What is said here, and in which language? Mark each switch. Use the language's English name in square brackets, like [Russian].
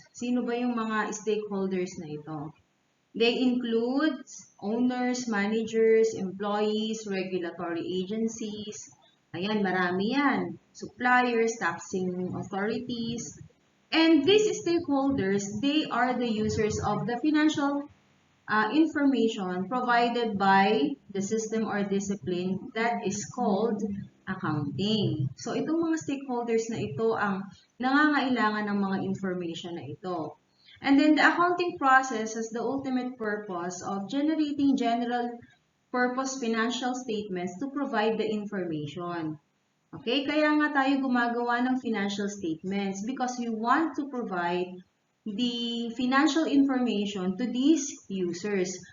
[Filipino] Sino ba yung mga stakeholders na ito? [English] They include owners, managers, employees, regulatory agencies. [Filipino] Ayan, marami yan. [English] Suppliers, taxing authorities. And these stakeholders, they are the users of the financial information provided by the system or discipline that is called accounting. [Filipino] So, itong mga stakeholders na ito ang nangangailangan ng mga information na ito. [English] And then the accounting process has the ultimate purpose of generating general purpose financial statements to provide the information. Okay, [Filipino] kaya nga tayo gumagawa ng [English] financial statements because we want to provide the financial information to these users.